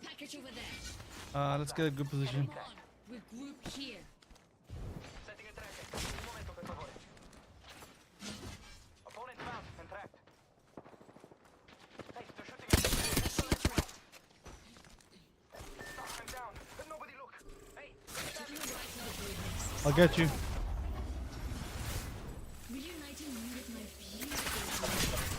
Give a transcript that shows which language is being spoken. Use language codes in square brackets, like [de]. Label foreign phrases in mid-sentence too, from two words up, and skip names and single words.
[en] Search over there. Let's get a good position. Come on. We're grouped here. Setting a tracker. [it] Un momento, per favore. [en] Opponent found and tracked. Hey, they're shooting at me. I'm down. Nobody look. Hey, Taking a ride to the void nexus. I'll get you. Reuniting you with my beautiful.